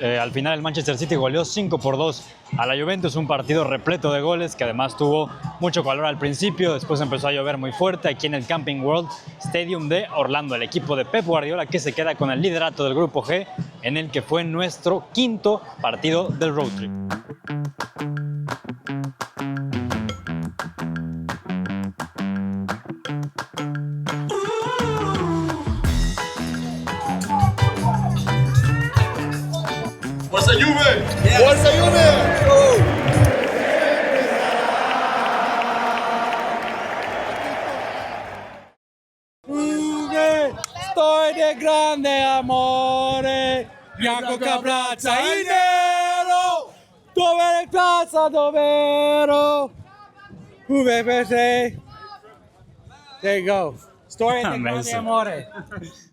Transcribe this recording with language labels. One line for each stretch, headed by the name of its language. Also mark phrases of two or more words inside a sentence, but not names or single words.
Spanish: Al final el Manchester City goleó 5-2 a la Juventus, un partido repleto de goles que además tuvo mucho calor al principio, después empezó a llover muy fuerte aquí en el Camping World Stadium de Orlando, el equipo de Pep Guardiola que se queda con el liderato del grupo G, en el que fue nuestro 5º partido del road trip.
Italian: ¡Forza Juve! Yes. ¡Forza Juve! Juve, storia di grande amore, bianco che abbraccia il nero, dove è piazza dov'ero, Juve per te.
English: There you go.
Italian: Storia di grande amore.